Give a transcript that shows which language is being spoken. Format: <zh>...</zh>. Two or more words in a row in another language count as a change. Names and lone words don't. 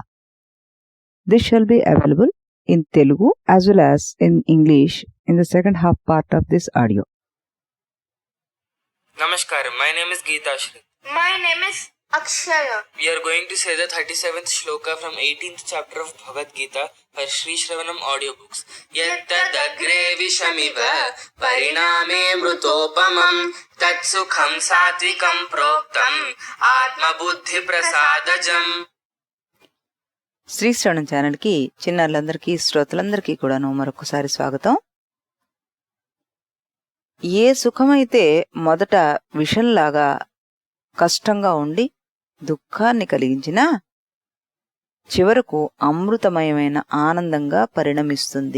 <en>This shall be available in Telugu as well as in English in the second half part of this audio. Namaskaram, my name is Geeta Shri. My name is Akshaya. We are going to say the 37th Sloka from 18th chapter of Bhagavatgeeta for Sri Shravanam audiobooks.</en> <sa>यत्तदग्रे विषमिव परिणामे मृतोपमम् तत्सुखं सात्त्विकं प्रोक्तम् आत्म बुद्धि प्रसादजम्.</sa> <te>శ్రీశ్రవణం ఛానల్కి చిన్నారులందరికీ శ్రోతలందరికీ కూడాను మరొకసారి స్వాగతం. ఏ సుఖమైతే మొదట విషంలాగా కష్టంగా ఉండి దుఃఖాన్ని కలిగించినా చివరకు అమృతమయమైన ఆనందంగా పరిణమిస్తుంది.</te>